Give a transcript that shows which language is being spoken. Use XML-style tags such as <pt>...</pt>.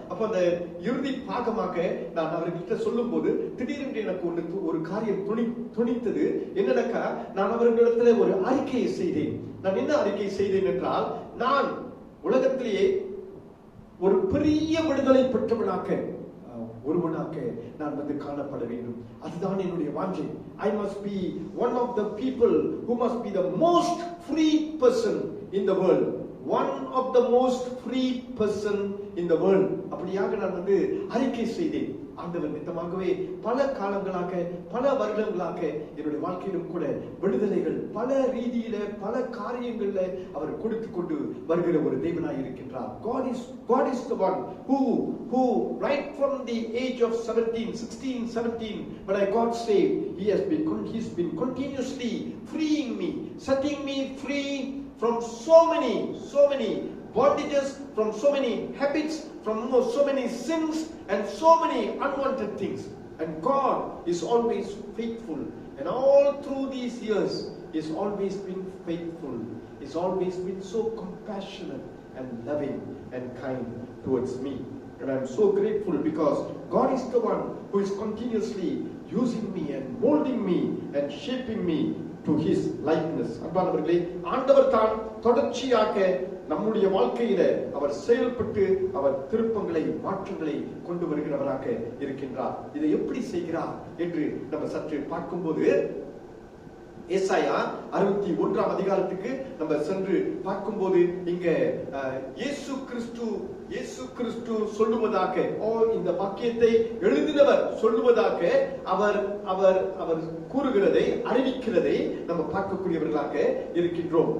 <ta>அப்போ அந்த இறுதி பாகமாக நான் அவர்கிட்ட சொல்லும் போது திடீரென்று எனக்கு ஒரு காரியம் துணித்தது. என்னன்னாக்கா, நான் அவர்களிடத்துல ஒரு அறிக்கையை செய்தேன். நான் என்ன அறிக்கை செய்தேன் என்றால், நான் உலகத்திலேயே ஒரு பெரிய விடுதலை பெற்றவனாக ஒருவனாக நான் வந்து காணப்பட வேண்டும். அதுதான் என்னுடைய வாஞ்சை.</ta> <en>I must be one of the people who must be the most free person in the world. One of the most free person in the world.</en> <ta>அப்படியாக நான் வந்து அறிக்கை செய்தேன். ஆண்டவர் நித்தமாகவே பல காலங்களாக பல வருடங்களாக என்னுடைய வாழ்க்கையிலும் கூட விடுதலைகள் பல ரீதியில பல காரியங்கள்ல அவர் கொடுத்து கொண்டு வருகிற ஒரு தேவனாய் இருக்கின்றார்.</ta> <en>God is the one who right from the age of 16-17 when I got saved, he's been continuously freeing me, setting me free from so many bondages, from so many habits, from so many sins and so many unwanted things. And God is always faithful, and all through these years He's always been faithful. He's always been so compassionate and loving and kind towards me. And I'm so grateful because God is the one who is continuously using me and molding me and shaping me to His likeness.</en> <ta>அன்பானவர்களே, ஆண்டவர் தான் தொடர்ச்சியாக நம்முடைய வாழ்க்கையில அவர் செயல்பட்டு அவர் திருப்பங்களை மாற்றங்களை கொண்டு வருகிறவராக இருக்கின்றார். இதை எப்படி செய்கிறார் என்று நம்ம சற்று பார்க்கும்போது, ஏசாயா 61 அதிகாரத்துக்கு நம்ம சென்று பார்க்கும்போது இங்க இயேசு கிறிஸ்து சொல்லுவதாக, இந்த வாக்கியத்தை எழுதினவர் சொல்லுவதாக அவர் அவர் அவர் கூறுகிறதை அறிவிக்கிறதை நம்ம பார்க்கக்கூடியவர்களாக இருக்கின்றோம்.</ta>